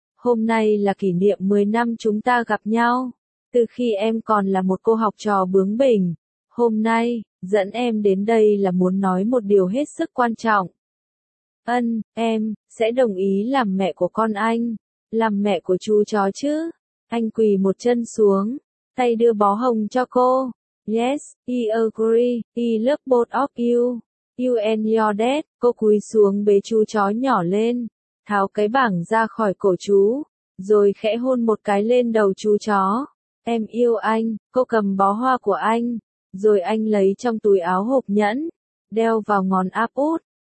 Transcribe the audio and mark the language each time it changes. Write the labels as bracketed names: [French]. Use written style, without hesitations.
[Vietnamese] Hôm nay là kỷ niệm 10 năm chúng ta gặp nhau. Từ khi em còn là một cô học trò bướng bỉnh, hôm nay, dẫn em đến đây là muốn nói một điều hết sức quan trọng. Ân, em, sẽ đồng ý làm mẹ của con anh, làm mẹ của chú chó chứ? Anh quỳ một chân xuống, tay đưa bó hồng cho cô. [English] Yes, I agree, I love both of you. You and your dad, [Vietnamese] cô cúi xuống bế chú chó nhỏ lên, tháo cái bảng ra khỏi cổ chú, rồi khẽ hôn một cái lên đầu chú chó. Em yêu anh, cô cầm bó hoa của anh, rồi anh lấy trong túi áo hộp nhẫn, đeo vào ngón áp út.